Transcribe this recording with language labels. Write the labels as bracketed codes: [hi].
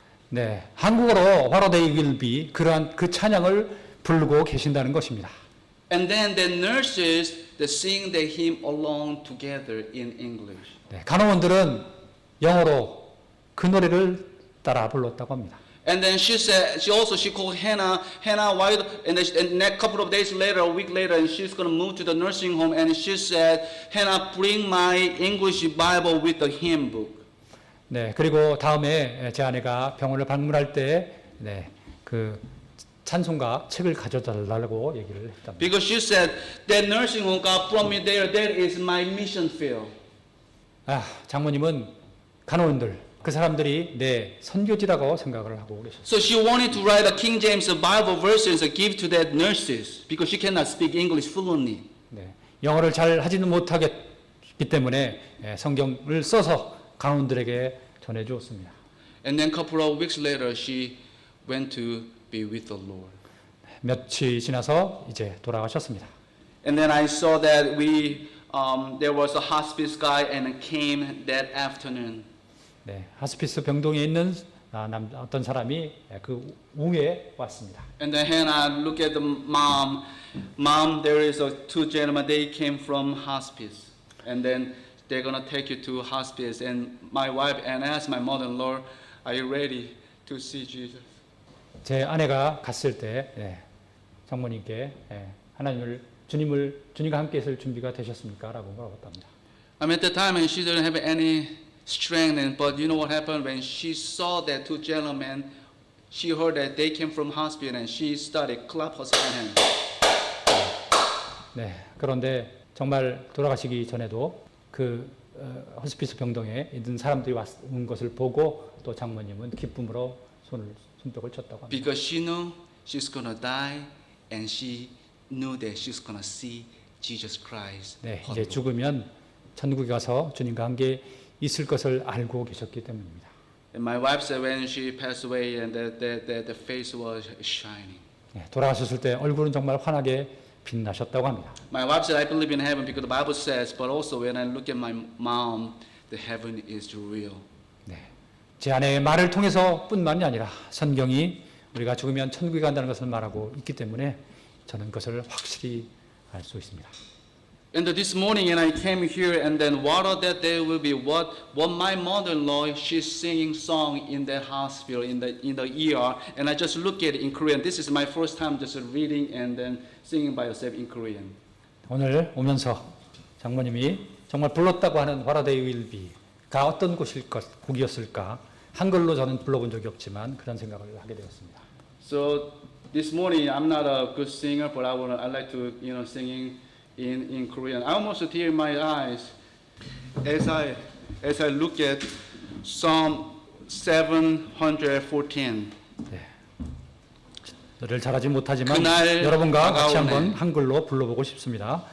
[ko] 네, 한국어로 What a day will be 그러한 그 찬양을 부르고 계신다는 것입니다. [en] And then the nurses they sing the hymn along together in English. [ko] 네, 간호원들은 영어로 그 노래를 따라 불렀다고 합니다. [en] And then she said, she called Hannah, why? And a couple of days later, a week later, and she's going to move to the nursing home. And she said, Hannah, bring my English Bible with the hymn book. [ko] 네, 그리고 다음에 제 아내가 병원을 방문할 때, 그 찬송가 책을 가져달라고 얘기를 했답니다. [en] Because she said, that nursing home God brought me there. That is my mission field. [ko] 장모님은 간호원들. 그 사람들이 내 선교지라고 생각을 하고 계셨어요. [en] So she wanted to write a King James Bible versions and give to that nurses because she cannot speak English fluently. [ko] 네, 영어를 잘 하지는 못하기 때문에 성경을 써서 간호원들에게 전해 주었습니다. [en] And then a couple of weeks later, she went to be with the Lord. [ko] 며칠 지나서 이제 돌아가셨습니다. [en] And then I saw that there was a hospice guy and came that afternoon. [ko] 네, 하스피스 병동에 있는 어떤 사람이 그 오후에 왔습니다. [en] And then Hannah looked at the mom. Mom, there is two gentlemen. They came from hospice, and then they're gonna take you to hospice. And my wife and asked my mother-in-law, "Are you ready to see Jesus?" [ko] 제 아내가 갔을 때 장모님께 주님과 함께 있을 준비가 되셨습니까?라고 물어봤답니다. [en] At the time, and she didn't have any strength, but you know what happened when she saw that two gentlemen, she heard that they came from hospital and she started clap her hands. [ko] 네, 그런데 정말 돌아가시기 전에도 그 호스피스 병동에 있는 사람들이 온 것을 보고 또 장모님은 기쁨으로 손뼉을 쳤다고 합니다. [en] Because she knew she's gonna die and she knew that she's gonna see Jesus Christ. [ko] 네, 이제 죽으면 천국에 가서 주님과 함께 있을 것을 알고 계셨기 때문입니다. [en] And my wife said when she passed away and the face was shining. [ko] 네, 돌아가셨을 때 얼굴은 정말 환하게 빛나셨다고 합니다. [en] My wife said I believe in heaven because the Bible says, but also when I look at my mom, the heaven is real. [ko] 네, 제 아내의 말을 통해서뿐만이 아니라 성경이 우리가 죽으면 천국에 간다는 것을 말하고 있기 때문에 저는 그것을 확실히 알 수 있습니다. [en] And this morning, and I came here, and then what that day will be what my mother-in-law she's singing song in the hospital in the ER, and I just look at it in Korean. This is my first time just reading and then singing by yourself in Korean. [ko] 오늘 오면서 장모님이 정말 불렀다고 하는 What a Day Will Be가 어떤 곡이었을까? 한글로 저는 불러본 적이 없지만 그런 생각을 하게 되었습니다. [en] So this morning, I'm not a good singer, but I like to singing. In Korean, I almost tear in my eyes as I look at Psalm 714. [ko] 네. 노래를 잘하지 못하지만 그날 여러분과 같이 다가오네. 한번 한글로 불러보고 싶습니다.